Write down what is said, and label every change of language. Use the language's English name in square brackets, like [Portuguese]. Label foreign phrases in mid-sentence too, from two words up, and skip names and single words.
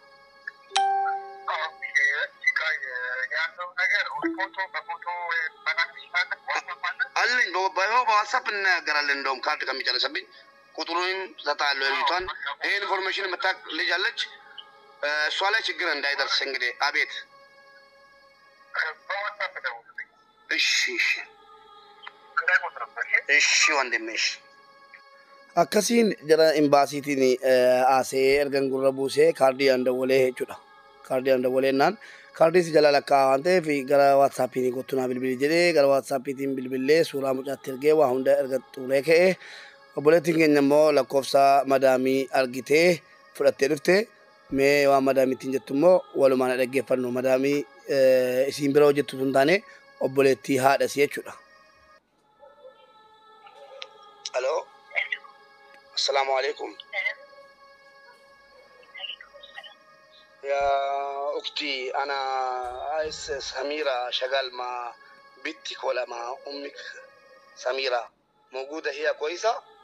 [Amharic] አለኝ በዋትስአፕ እናገራለን እንደውም ካርድ ከሚጨርሰብኝ ቁጥሩን ሰጣለሁ ልጅቷን ይሄ ኢንፎርሜሽን መጣቅ ልጅ አለች እሷ ላይ ችግር እንዳይደርስ እንግዲህ አቤት እሺ ወንድሜሽ [Oromo] akkasiin jara imbaasiitiin asee ergan gurra buusee kaardii andawwalee jechuudha kaardii andawwaleennaan kaardii si jala lakkaa waan ta'eef gara waatsaappiin gottunaa bilbilii jedhee gara waatsaappiitiin bilbilee suuraa mucaatti ergee waa hunda erga xuulee ka'ee obboleettiin keenya immoo lakkoofsa madaamii argitee fudhattee dhufte mee waan madaamittiin jettu immoo walumaan dhaggeeffannu madaamii isiin bira hojjettu tun taane obboleettii haadha si jechuudha. [English] Hello. [Arabic] السلام عليكم يا أختي أنا سميرة شغال مع بنتك ولا مع أمك سميرة موجودة هي كويسة